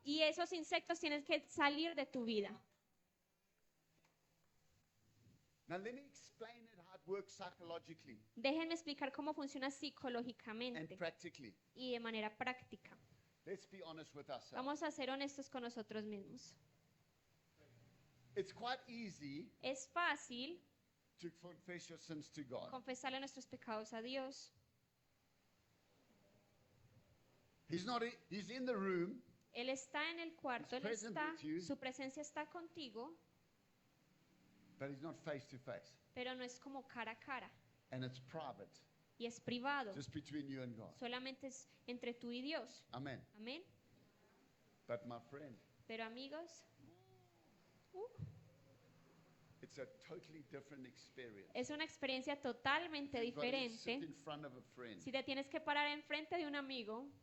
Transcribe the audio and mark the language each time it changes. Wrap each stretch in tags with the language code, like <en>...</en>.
<es>Y esos insectos tienen que salir de tu vida.</es> <en>Now let me explain it how it works psychologically</en> <es>Déjenme explicar cómo funciona</es> <en>and</en> <es>psicológicamente</es> <en>practically.</en> <es>y de manera práctica.</es> <en>Let's be honest with ourselves.</en> <es>Vamos a ser honestos con nosotros mismos.</es> <en>It's quite easy</en> <es>Es fácil</es> <en>to confess your sins to God.</en> <es>confesarle nuestros pecados a Dios.</es> <en>He's in the room,</en> <es>Él está en el cuarto,</es> <en>He's</en> <es>él</es> <en>present</en> <es>está,</es> <en>with you.</en> <es>su presencia está contigo,</es> <en>but he's not face to face.</en> <es>pero no es como cara a cara</es> <en>And it's private,</en> <es>y es privado.</es> <en>just between you and God.</en> <es>Solamente es entre tú y Dios.</es> <en>Amen.</en> <es>Amén.</es> <en>But my friend,</en> <es>Pero amigos,</es> <en>it's a totally different experience.</en> <es>es una experiencia totalmente</es> <en>You've got to sit</en> <es>diferente.</es> <en>in front of a friend</en> <es>Si te tienes que parar enfrente de un amigo</es>